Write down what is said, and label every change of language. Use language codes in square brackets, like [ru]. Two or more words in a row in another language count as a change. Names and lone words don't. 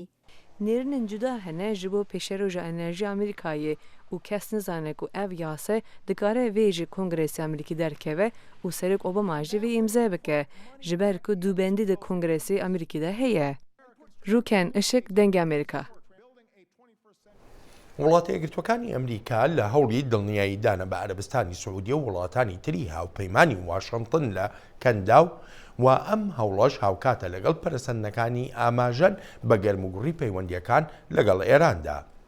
[ku] Nêrinin cuda hene ji bo pêşeroja enerjiya Amerîkayê û kes nizane ku ev yase dikare vê ji Kongresê Amerîkî derkeve û Serok Obama ji vê imza bike ji ber ku dûbendî di Kongresê Amerîkî de heye. Rûken Işık dengê Amerîka. [ckb] وڵاتی یەکگرتوەکانی ئەمریکا لە هەوڵی دڵنیاییدانە بە عەرەبستانی سعودی و وڵاتانی تری هاوپەیمانی واشنطن لە کەنداو و ئەم هەوڵەش هاوکاتە لەگەڵ پەرسەندنەکانی ئاماژەن بە گەرموگوڕی پەیوەندیەکان لەگەڵ ئێراندا.